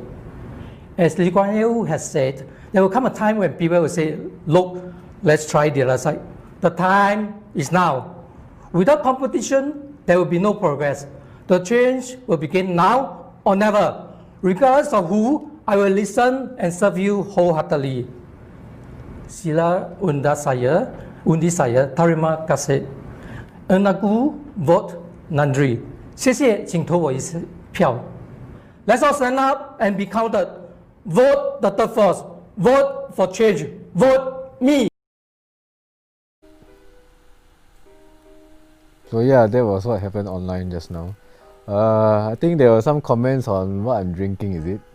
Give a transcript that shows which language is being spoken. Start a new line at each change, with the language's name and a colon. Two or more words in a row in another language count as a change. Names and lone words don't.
English: As Lee Kuan Yew has said, there will come a time when people will say, look, let's try the other side. The time is now. Without competition, there will be no progress. The change will begin now or never. Regardless of who, I will listen and serve you wholeheartedly.
Malay: Sila undi saya terima kasih. Aku vote Nandri.
Chinese: 谢谢，请投我一次票。
English: Let's all stand up and be counted. Vote the third force. Vote for change. Vote me. So yeah, that was what happened online just now. I think there were some comments on what I'm drinking, is it?